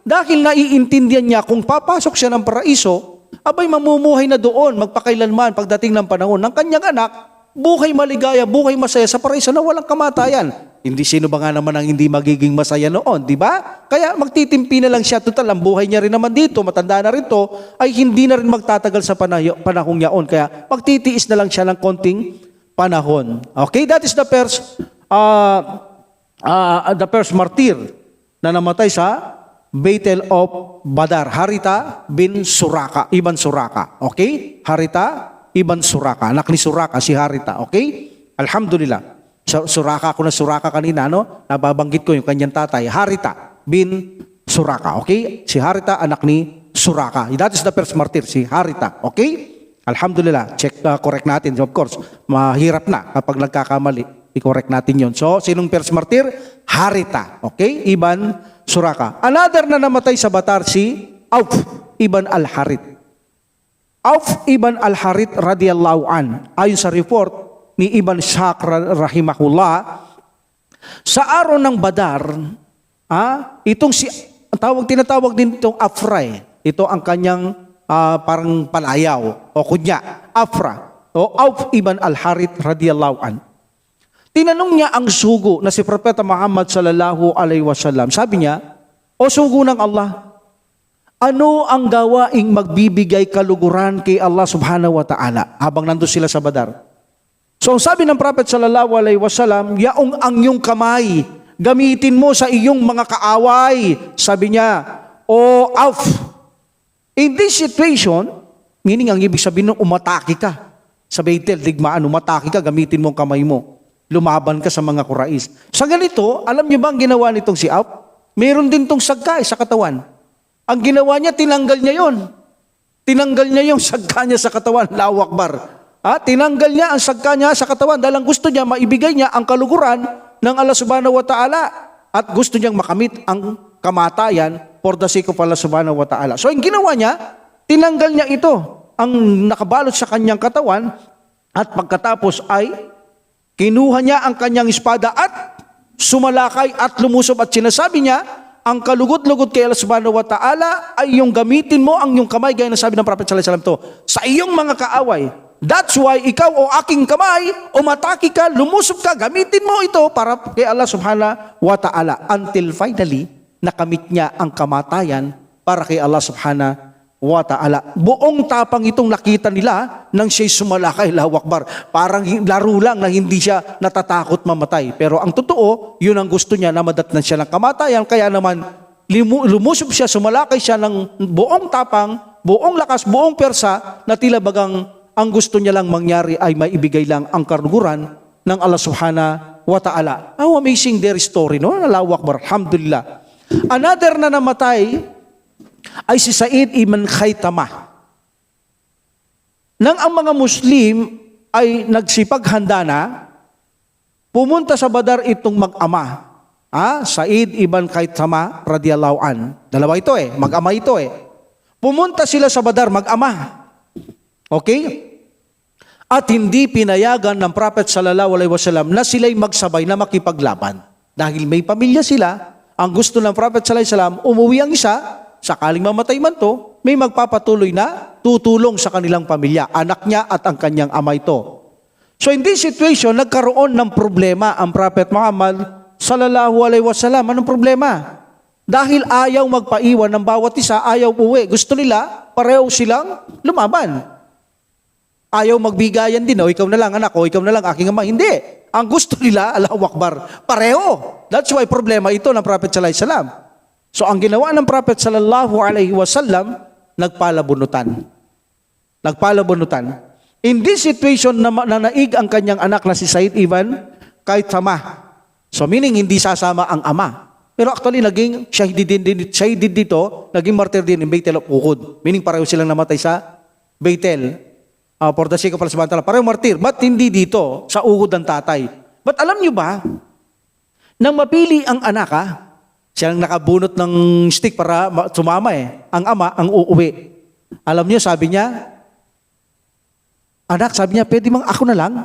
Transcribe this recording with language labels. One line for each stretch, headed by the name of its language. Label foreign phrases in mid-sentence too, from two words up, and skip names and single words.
Filipino: Dahil naiintindihan niya kung papasok siya ng paraiso, abay mamumuhay na doon, magpakailanman pagdating ng panahon ng kanyang anak, buhay maligaya, buhay masaya sa paraiso na walang kamatayan. Hindi sino ba nga naman ang hindi magiging masaya noon, di ba? Kaya magtitimpi na lang siya, total, ang buhay niya rin naman dito, matanda na rin to, ay hindi na rin magtatagal sa panahong yaon. Kaya magtitiis na lang siya ng konting panahon.
English: Okay, that is the first martyr
Filipino: na namatay sa
English: Battle of Badar, Harita bin Suraka, Ibn Suraka. Okay?
Filipino: Harita Ibn Suraka, anak ni Suraka, si Harita. Okay? Alhamdulillah. Suraka ko na Suraka kanina, no? Nababanggit ko yung kanyang tatay, Harita bin Suraka. Okay? Si Harita, anak ni Suraka.
English: That is the first martyr, si Harita.
Filipino: Okay? Alhamdulillah. Check, correct natin.
English: Of course,
Filipino: mahirap na kapag nagkakamali. I-correct natin yon. So, sinong
English: first martyr?
Filipino: Harita. Okay? Ibn Suraka. Another na namatay sa Batar, si Auf ibn al-Harith. Auf ibn al-Harith
Arabic: رضي الله عن.
Filipino: Ayon sa report ni Ibn Ishaq rahimahullah, sa araw ng Badar, itong tinatawag din itong Afra. Ito ang kanyang parang palayaw o kunya, Afra. O Auf ibn al-Harith
Arabic: رضي الله عن.
Filipino: Tinanong niya ang sugo na si Propeta Muhammad
Arabic: صلى الله عليه وسلم.
Filipino: Sabi niya, o sugo ng Allah, ano ang gawaing magbibigay kaluguran kay Allah
Arabic: سبحانه وتعالى
Filipino: habang nandun sila sa Badar? So ang sabi ng Prophet
Arabic: صلى الله عليه وسلم,
Filipino: yaong ang iyong kamay, gamitin mo sa iyong mga kaaway. Sabi niya, o Auf,
English: in this situation, meaning
Filipino: ang ibig sabihin ng umatake ka. Sa Baitel, digmaan, umatake ka, gamitin mo ang kamay mo. Lumaban ka sa mga Quraysh. Sa ganito, alam niyo ba ang ginawa nitong si Auf? Meron din tong sagka sa katawan. Ang ginawa niya, tinanggal niya yon. Tinanggal niya yung sagka niya sa katawan.
Arabic: الله أكبر.
Filipino: Tinanggal niya ang sagka niya sa katawan dahil ang gusto niya, maibigay niya ang kaluguran ng Allah
Arabic: سبحانه وتعالى
Filipino: at gusto niyang makamit ang kamatayan
English: for the sake of
Filipino: Allah
Arabic: سبحانه وتعالى.
Filipino: So, ang ginawa niya, tinanggal niya ito, ang nakabalot sa kanyang katawan at pagkatapos ay kinuha niya ang kanyang espada at sumalakay at lumusob at sinasabi niya, ang kalugod-lugod kay Allah
Arabic: سبحانه وتعالى
Filipino: ay yung gamitin mo ang iyong kamay, gaya na sabi ng Prophet
Arabic: صلى الله عليه وسلم
Filipino: to, sa iyong mga kaaway. That's why ikaw o aking kamay, umatake ka, lumusob ka, gamitin mo ito para kay Allah
Arabic: سبحانه وتعالى.
English: Until finally,
Filipino: nakamit niya ang kamatayan para kay Allah
Arabic: سبحانه وتعالى.
Filipino: Buong tapang itong nakita nila nang siya'y sumalakay,
Arabic: الله أكبر.
Filipino: Parang laro lang na hindi siya natatakot mamatay. Pero ang totoo, yun ang gusto niya na madatnan siya ng kamatayan. Kaya naman, lumusob siya, sumalakay siya ng buong tapang, buong lakas, buong persa, na tila bagang ang gusto niya lang mangyari ay maibigay lang ang karuguran ng Allah
Arabic: سبحانه وتعالى.
English: How amazing their story, no?
Arabic: الله أكبر، الحمد لله.
Filipino: Another na namatay ay si Sa'id ibn Khaytamah. Nang ang mga Muslim ay nagsipaghanda na, pumunta sa Badar itong mag-ama. Said ibn Khaythama radiyallahu an. Dalawa ito mag-ama ito Pumunta sila sa Badar, mag-ama. Okay? At hindi pinayagan ng Prophet
Arabic: صلى الله عليه وسلم
Filipino: na sila'y magsabay na makipaglaban. Dahil may pamilya sila, ang gusto ng Prophet
Arabic: صلى الله عليه وسلم,
Filipino: umuwi ang isa, sakaling mamatay man to, may magpapatuloy na tutulong sa kanilang pamilya, anak niya at ang kanyang ama ito.
English: So in this situation,
Filipino: nagkaroon ng problema ang Prophet Muhammad
Arabic: صلى الله عليه وسلم.
Filipino: Anong problema? Dahil ayaw magpaiwan ng bawat isa, ayaw uwi. Gusto nila, pareho silang lumaban. Ayaw magbigayan din, ikaw na lang anak, ikaw na lang aking ama. Hindi. Ang gusto nila,
Arabic: الله أكبر,
Filipino: pareho. That's why problema ito ng Prophet
Arabic: صلى الله عليه وسلم.
Filipino: So ang ginawa ng Prophet
Arabic: صلى الله عليه وسلم,
Filipino: nagpalabunutan. Nagpalabunutan.
English: In this situation,
Filipino: naig ang kanyang anak na si Said ibn Khaythama. So meaning hindi sasama ang ama. Pero actually naging shahid dito, naging martyr din in Baitul of Uhud. Meaning pareho silang namatay sa Baitul.
English: For the sake of
Filipino: Allah
Arabic: سبحانه وتعالى,
Filipino: pareho martyr. But hindi dito, sa Uhud ang tatay. But alam nyo ba, nang mapili ang anak siya ang nakabunot ng stick para sumama ang ama ang uuwi. Alam nyo, sabi niya, anak, sabi niya, pwede mang ako na lang?